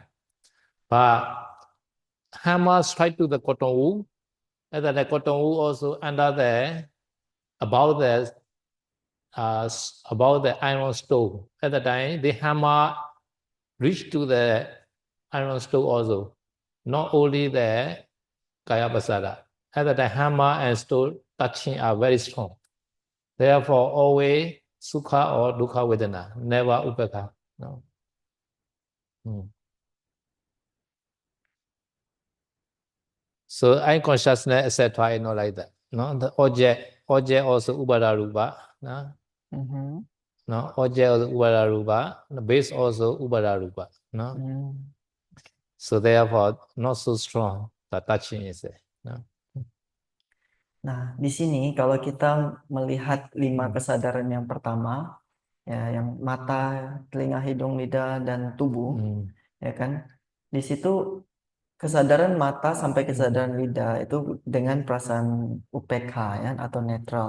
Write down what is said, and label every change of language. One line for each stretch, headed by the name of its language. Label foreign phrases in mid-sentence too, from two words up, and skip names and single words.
English: But hammer strike to the cotton wool, and then the cotton wool also under the about the iron stove. At the time, the hammer reach to the iron stove also, not only the
Pali: Kaya Pasada.
English: At the time, hammer and stone touching are very strong. Therefore, always sukha or
Pali: dukkha vedana,
English: never upekha. No. So eye consciousness, etc. is not like that. No, the object also
Pali: ubada rupa.
English: No, no, object also
Pali: ubada rupa.
English: The base also
Pali: ubada rupa.
English: No. So therefore, not so strong. The touching is there. No.
Indonesian: Nah, di sini kalau kita melihat 5 Hmm. kesadaran yang pertama, ya, yang mata, telinga, hidung, lidah, dan tubuh, Hmm. ya kan? Di situ kesadaran mata sampai Hmm. kesadaran lidah itu dengan perasaan UPK, ya, atau netral.